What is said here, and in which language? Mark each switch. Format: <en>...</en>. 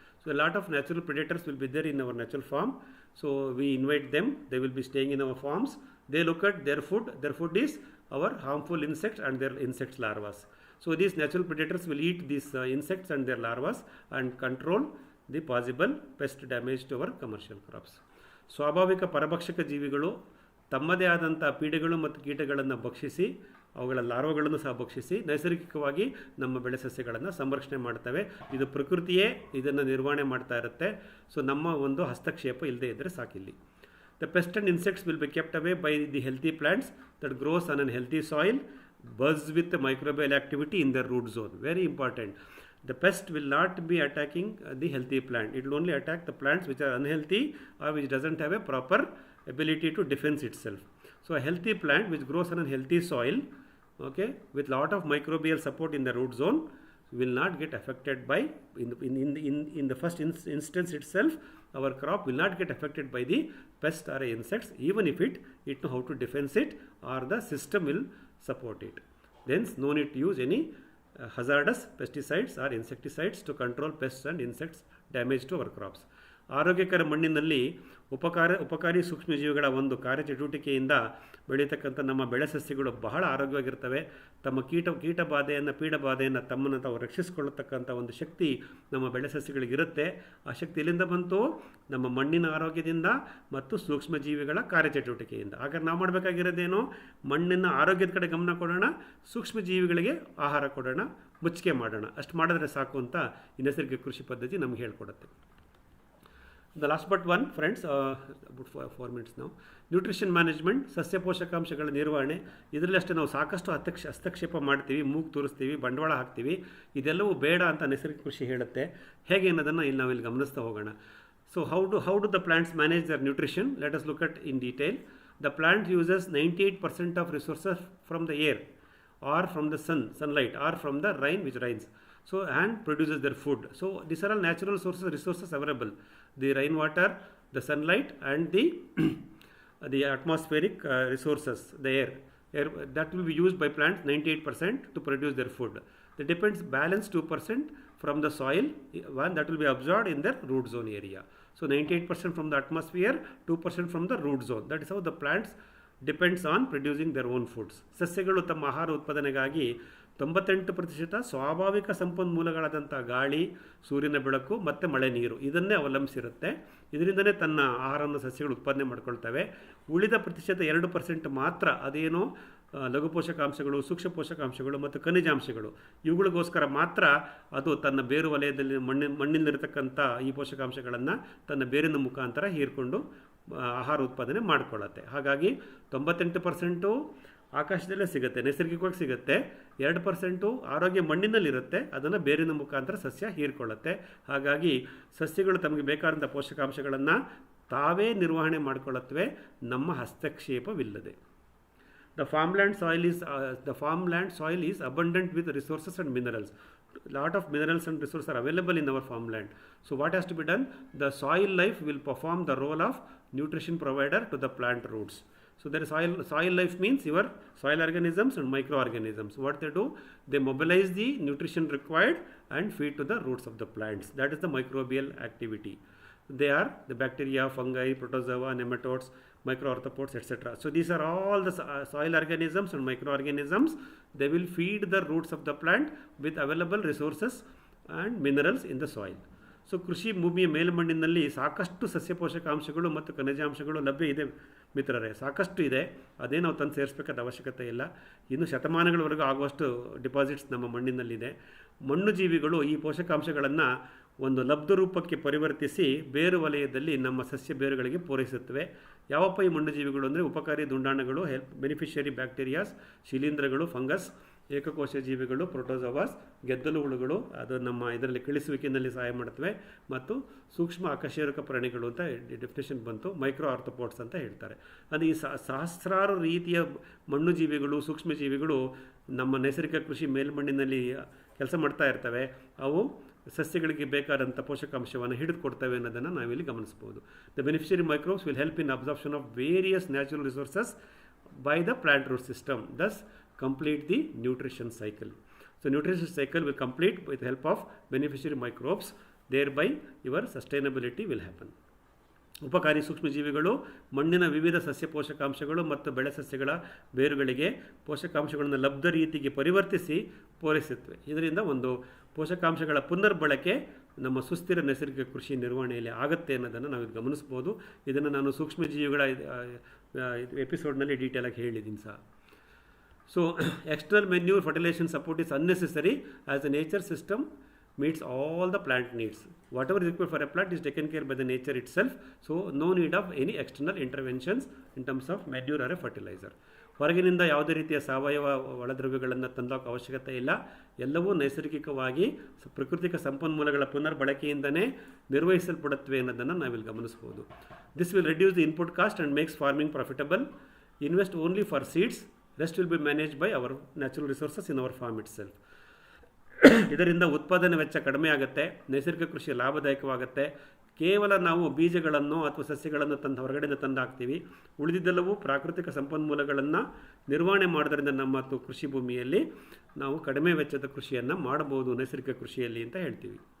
<en>So a lot of natural predators will be there in our natural farm. So we invite them. They will be staying in our farms. They look at their food. Their food is our harmful insects and their insects larvae. So these natural predators will eat these insects and their larvae and control the possible pest damage to our commercial crops.</en> <kn>ಸ್ವಾಭಾವಿಕ ಪರಭಕ್ಷಕ ಜೀವಿಗಳು ತಮ್ಮದೇ ಆದಂಥ ಪೀಡೆಗಳು ಮತ್ತು ಕೀಟಗಳನ್ನು ಭಕ್ಷಿಸಿ ಅವುಗಳ ಲಾರ್ವಗಳನ್ನು ಸಹ ಭಕ್ಷಿಸಿ ನೈಸರ್ಗಿಕವಾಗಿ ನಮ್ಮ ಬೆಳೆ ಸಸ್ಯಗಳನ್ನು ಸಂರಕ್ಷಣೆ ಮಾಡ್ತವೆ. ಇದು ಪ್ರಕೃತಿಯೇ ಇದನ್ನು ನಿರ್ವಹಣೆ ಮಾಡ್ತಾ ಇರುತ್ತೆ. ಸೊ ನಮ್ಮ ಒಂದು ಹಸ್ತಕ್ಷೇಪ ಇಲ್ಲದೆ ಇದ್ದರೆ ಸಾಕಿಲ್ಲಿ.</kn> <en>The pests and insects will be kept away by the healthy plants that grows on a healthy soil, buzz with the microbial activity in their root zone. Very important. The pest will not be attacking the healthy plant. It will only attack the plants which are unhealthy or which doesn't have a proper ability to defend itself. So a healthy plant which grows on a healthy soil, okay, with lot of microbial support in the root zone, will not get affected by in the first instance itself. Our crop will not get affected by the pest or insects, even if it know how to defend it, or the system will support it. Hence no need to use any hazardous pesticides or insecticides to control pests and insects damage to our crops.</en> <kn>ಆರೋಗ್ಯಕರ ಮಣ್ಣಿನಲ್ಲಿ ಉಪಕಾರಿ ಸೂಕ್ಷ್ಮಜೀವಿಗಳ ಒಂದು ಕಾರ್ಯಚಟುವಟಿಕೆಯಿಂದ ಬೆಳೀತಕ್ಕಂಥ ನಮ್ಮ ಬೆಳೆ ಸಸ್ಯಗಳು ಬಹಳ ಆರೋಗ್ಯವಾಗಿರ್ತವೆ. ತಮ್ಮ ಪೀಡಬಾಧೆಯನ್ನು ತಮ್ಮನ್ನು ತಾವು ರಕ್ಷಿಸಿಕೊಳ್ಳತಕ್ಕಂಥ ಒಂದು ಶಕ್ತಿ ನಮ್ಮ ಬೆಳೆ ಸಸ್ಯಗಳಿಗಿರುತ್ತೆ. ಆ ಶಕ್ತಿ ಎಲ್ಲಿಂದ ಬಂತು? ನಮ್ಮ ಮಣ್ಣಿನ ಆರೋಗ್ಯದಿಂದ ಮತ್ತು ಸೂಕ್ಷ್ಮಜೀವಿಗಳ ಕಾರ್ಯಚಟುವಟಿಕೆಯಿಂದ. ಹಾಗಾದ್ರೆ ನಾವು ಮಾಡಬೇಕಾಗಿರೋದೇನು? ಮಣ್ಣಿನ ಆರೋಗ್ಯದ ಕಡೆ ಗಮನ ಕೊಡೋಣ, ಸೂಕ್ಷ್ಮಜೀವಿಗಳಿಗೆ ಆಹಾರ ಕೊಡೋಣ, ಮುಚ್ಚಿಕೆ ಮಾಡೋಣ. ಅಷ್ಟು ಮಾಡಿದ್ರೆ ಸಾಕು ಅಂತ ಈ ನೈಸರ್ಗಿಕ ಕೃಷಿ ಪದ್ಧತಿ ನಮ್ಗೆ ಹೇಳ್ಕೊಡುತ್ತೆ.</kn> <en>The last but one, friends, about 4 minutes now.</en> <kn>Nutrition management, ಸಸ್ಯ ಪೋಷಕಾಂಶಗಳ ನಿರ್ವಹಣೆ. ಇದರಲ್ಲಿ ಅಷ್ಟೇ ನಾವು ಸಾಕಷ್ಟು ಹಸ್ತಕ್ಷೇಪ ಮಾಡ್ತೀವಿ, ಮೂಗು ತೋರಿಸ್ತೀವಿ, ಬಂಡವಾಳ ಹಾಕ್ತೀವಿ. ಇದೆಲ್ಲವೂ ಬೇಡ ಅಂತ ನೈಸರ್ಗಿಕ ಕೃಷಿ ಹೇಳುತ್ತೆ. ಹೇಗೆ ಅನ್ನೋದನ್ನು ನಾವಿಲ್ಲಿ ಗಮನಿಸ್ತಾ ಹೋಗೋಣ.</kn> <en>So how do the plants manage their nutrition? Let us look at in detail. The plant uses 98% of resources from the air or from the sunlight or from the rain which rains. So and produces their food. So these are all natural resources available. The rainwater, the sunlight, and the atmospheric resources, the air that will be used by plants 98% to produce their food. That depends balance 2% from the soil, one that will be absorbed in their root zone area. So 98% from the atmosphere, 2% from the root zone. That is how the plants depends on producing their own foods.</en> <kn>ಸಸ್ಯಗಳು ತಮ್ಮ ಆಹಾರ ಉತ್ಪಾದನೆಗಾಗಿ 98% ಸ್ವಾಭಾವಿಕ ಸಂಪನ್ಮೂಲಗಳಾದಂಥ ಗಾಳಿ, ಸೂರ್ಯನ ಬೆಳಕು ಮತ್ತು ಮಳೆ ನೀರು ಇದನ್ನೇ ಅವಲಂಬಿಸಿರುತ್ತೆ. ಇದರಿಂದನೇ ತನ್ನ ಆಹಾರವನ್ನು ಸಸ್ಯಗಳು ಉತ್ಪಾದನೆ ಮಾಡ್ಕೊಳ್ತವೆ. ಉಳಿದ ಪ್ರತಿಶತ 2% ಮಾತ್ರ ಅದೇನೋ ಲಘು ಪೋಷಕಾಂಶಗಳು, ಸೂಕ್ಷ್ಮ ಪೋಷಕಾಂಶಗಳು ಮತ್ತು ಖನಿಜಾಂಶಗಳು ಇವುಗಳಿಗೋಸ್ಕರ ಮಾತ್ರ ಅದು ತನ್ನ ಬೇರು ವಲಯದಲ್ಲಿ ಮಣ್ಣಿನಲ್ಲಿರತಕ್ಕಂಥ ಈ ಪೋಷಕಾಂಶಗಳನ್ನು ತನ್ನ ಬೇರಿನ ಮುಖಾಂತರ ಹೀರ್ಕೊಂಡು ಆಹಾರ ಉತ್ಪಾದನೆ ಮಾಡಿಕೊಳ್ಳುತ್ತೆ. ಹಾಗಾಗಿ 98% ಆಕಾಶದಲ್ಲೇ ಸಿಗುತ್ತೆ, ನೈಸರ್ಗಿಕವಾಗಿ ಸಿಗುತ್ತೆ. 2% ಆರೋಗ್ಯ ಮಣ್ಣಿನಲ್ಲಿರುತ್ತೆ, ಅದನ್ನು ಬೇರಿನ ಮುಖಾಂತರ ಸಸ್ಯ ಹೀರ್ಕೊಳ್ಳುತ್ತೆ. ಹಾಗಾಗಿ ಸಸ್ಯಗಳು ತಮಗೆ ಬೇಕಾದಂಥ ಪೋಷಕಾಂಶಗಳನ್ನು ತಾವೇ ನಿರ್ವಹಣೆ ಮಾಡಿಕೊಳ್ಳುತ್ತವೆ, ನಮ್ಮ ಹಸ್ತಕ್ಷೇಪವಿಲ್ಲದೆ.</kn> <en>The farmland soil is abundant with resources and minerals. Lot of minerals and resources are available in our farmland. So what has to be done? The soil life will perform the role of nutrition provider to the plant roots. So there is soil life means your soil organisms and microorganisms. What they do? They mobilize the nutrition required and feed to the roots of the plants. That is the microbial activity. They are the bacteria, fungi, protozoa, nematodes, microarthropods, etc. So these are all the soil organisms and microorganisms. They will feed the roots of the plant with available resources and minerals in the soil.</en> <kn>So ಕೃಷಿ ಭೂಮಿಯ ಮೇಲ್ಮಣ್ಣಿನಲ್ಲಿ ಸಾಕಷ್ಟು ಸಸ್ಯ ಪೋಷಕಾಂಶಗಳು ಮತ್ತು ಖನಿಜಾಂಶಗಳು ಲಭ್ಯ ಇದೆ ಮಿತ್ರರೇ, ಸಾಕಷ್ಟು ಇದೆ. ಅದೇ ನಾವು ತಂದು ಸೇರಿಸಬೇಕಾದ ಅವಶ್ಯಕತೆ ಇಲ್ಲ. ಇನ್ನು ಶತಮಾನಗಳವರೆಗೂ ಆಗುವಷ್ಟು ಡಿಪಾಸಿಟ್ಸ್ ನಮ್ಮ ಮಣ್ಣಿನಲ್ಲಿದೆ. ಮಣ್ಣು ಜೀವಿಗಳು ಈ ಪೋಷಕಾಂಶಗಳನ್ನು ಒಂದು ಲಬ್ಧ ರೂಪಕ್ಕೆ ಪರಿವರ್ತಿಸಿ ಬೇರು ವಲಯದಲ್ಲಿ ನಮ್ಮ ಸಸ್ಯ ಬೇರುಗಳಿಗೆ ಪೂರೈಸುತ್ತವೆ. ಯಾವಪ್ಪ ಈ ಮಣ್ಣು ಜೀವಿಗಳು ಅಂದರೆ ಉಪಕಾರಿ ದುಂಡಾಣಗಳು, ಬೆನಿಫಿಷಿಯರಿ ಬ್ಯಾಕ್ಟೀರಿಯಾಸ್, ಶಿಲೀಂಧ್ರಗಳು, ಫಂಗಸ್, ಏಕಕೋಶ ಜೀವಿಗಳು, ಪ್ರೋಟೋಜೋವಾಸ್, ಗೆದ್ದಲು ಹುಳುಗಳು, ಅದು ನಮ್ಮ ಇದರಲ್ಲಿ ಕಳಿಸುವಿಕೆಯಲ್ಲಿ ಸಹಾಯ ಮಾಡುತ್ತವೆ. ಮತ್ತು ಸೂಕ್ಷ್ಮ ಅಕಶೇರುಕ ಪ್ರಾಣಿಗಳು ಅಂತ ಡೆಫಿನೇಷನ್ ಬಂತು, ಮೈಕ್ರೋ ಆರ್ಥೋಪೋಡ್ಸ್ ಅಂತ ಹೇಳ್ತಾರೆ. ಅದು ಈ ಸಹಸ್ರಾರು ರೀತಿಯ ಮಣ್ಣು ಜೀವಿಗಳು, ಸೂಕ್ಷ್ಮ ಜೀವಿಗಳು ನಮ್ಮ ನೈಸರ್ಗಿಕ ಕೃಷಿ ಮೇಲ್ಮಣ್ಣಿನಲ್ಲಿ ಕೆಲಸ ಮಾಡ್ತಾ ಇರ್ತವೆ. ಅವು ಸಸ್ಯಗಳಿಗೆ ಬೇಕಾದಂಥ ಪೋಷಕಾಂಶವನ್ನು ಹಿಡಿದುಕೊಡ್ತವೆ ಅನ್ನೋದನ್ನು ನಾವಿಲ್ಲಿ ಗಮನಿಸ್ಬೋದು.</kn> <en>The beneficiary microbes will help in absorption of various natural resources by the plant root system, thus complete the nutrition cycle. So nutrition cycle will complete with the help of beneficiary microbes, thereby your sustainability will happen.</en> <kn>ಉಪಕಾರಿ ಸೂಕ್ಷ್ಮಜೀವಿಗಳು ಮಣ್ಣಿನ ವಿವಿಧ ಸಸ್ಯ ಪೋಷಕಾಂಶಗಳು ಮತ್ತು ಬೆಳೆ ಸಸ್ಯಗಳ ಬೇರುಗಳಿಗೆ ಪೋಷಕಾಂಶಗಳನ್ನು ಲಬ್ಧ ರೀತಿಗೆ ಪರಿವರ್ತಿಸಿ ಪೂರೈಸುತ್ತವೆ. ಇದರಿಂದ ಒಂದು ಪೋಷಕಾಂಶಗಳ ಪುನರ್ಬಳಕೆ ನಮ್ಮ ಸುಸ್ಥಿರ ನೈಸರ್ಗಿಕ ಕೃಷಿ ನಿರ್ವಹಣೆಯಲ್ಲಿ ಆಗುತ್ತೆ ಅನ್ನೋದನ್ನು ನಾವು ಗಮನಿಸ್ಬೋದು. ಇದನ್ನು ನಾನು ಸೂಕ್ಷ್ಮಜೀವಿಗಳ ಎಪಿಸೋಡ್ನಲ್ಲಿ ಡೀಟೇಲಾಗಿ ಹೇಳಿದ್ದೀನಿ ಸಹ.</kn> <en>So external manure fertilization support is unnecessary as the nature system meets all the plant needs. Whatever is required for a plant is taken care by the nature itself. So no need of any external interventions in terms of manure or a fertilizer.</en> <kn>ಹೊರಗಿನಿಂದ ಯಾವುದೇ ರೀತಿಯ ಸಾವಯವ ಒಳದ್ರವ್ಯಗಳನ್ನು ತಂದೋಕೆ ಅವಶ್ಯಕತೆ ಇಲ್ಲ. ಎಲ್ಲವೂ ನೈಸರ್ಗಿಕವಾಗಿ ಪ್ರಾಕೃತಿಕ ಸಂಪನ್ಮೂಲಗಳ ಪುನರ್ಬಳಕೆಯಿಂದನೇ ನಿರ್ವಹಿಸಲ್ಪಡುತ್ತವೆ ಅನ್ನೋದನ್ನು ನಾವಿಲ್ಲಿ ಗಮನಿಸ್ಬೋದು.</kn> <en>This will reduce the input cost and makes farming profitable. Invest only for seeds. Rest will be managed by our natural resources in our farm itself.</en> <kn>ಇದರಿಂದ ಉತ್ಪಾದನೆ ವೆಚ್ಚ ಕಡಿಮೆ ಆಗುತ್ತೆ, ನೈಸರ್ಗಿಕ ಕೃಷಿ ಲಾಭದಾಯಕವಾಗುತ್ತೆ. ಕೇವಲ ನಾವು ಬೀಜಗಳನ್ನು ಅಥವಾ ಸಸ್ಯಗಳನ್ನು ಹೊರಗಡೆಯಿಂದ ತಂದು ಹಾಕ್ತೀವಿ. ಉಳಿದಿದ್ದೆಲ್ಲವೂ ಪ್ರಾಕೃತಿಕ ಸಂಪನ್ಮೂಲಗಳನ್ನು ನಿರ್ವಹಣೆ ಮಾಡೋದ್ರಿಂದ ನಮ್ಮ ಕೃಷಿ ಭೂಮಿಯಲ್ಲಿ ನಾವು ಕಡಿಮೆ ವೆಚ್ಚದ ಕೃಷಿಯನ್ನು ಮಾಡಬಹುದು ನೈಸರ್ಗಿಕ ಕೃಷಿಯಲ್ಲಿ ಅಂತ ಹೇಳ್ತೀವಿ.</kn>